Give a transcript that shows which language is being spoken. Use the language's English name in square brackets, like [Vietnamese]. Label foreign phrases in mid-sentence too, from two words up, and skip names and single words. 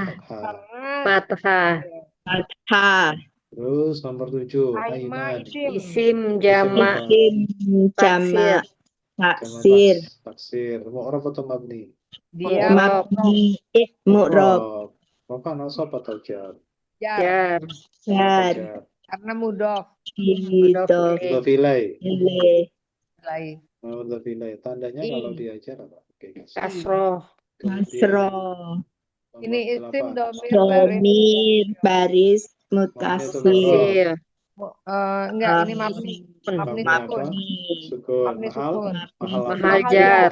[Indonesian] Fathah. Fathah. Fathah. Terus nomor 7 Aiman Aiman. isim. Isim jama. Isim Taksir. jamak. Taksir. Taksir. Mu'rab atau mabni? Dia Mu'rab. Mabni. Mu'rab. Rafa nasab atau jar? jar. Jar. Jar. Jar. Karena mudof. Hidup. Mudhafilai. Ilai. Lain. Mudhafilai. Tandanya I. kalau diajar apa? Oke, Kasroh. kemudian Kasroh. nomor Ini isim 8. domir baris. Domir baris Mutasil. mutasil. Enggak, ini mabni. Mabni Mabni apa? sukun. Sukun. Mabni Mahal. sukun. Mahal apa? Mahal jar.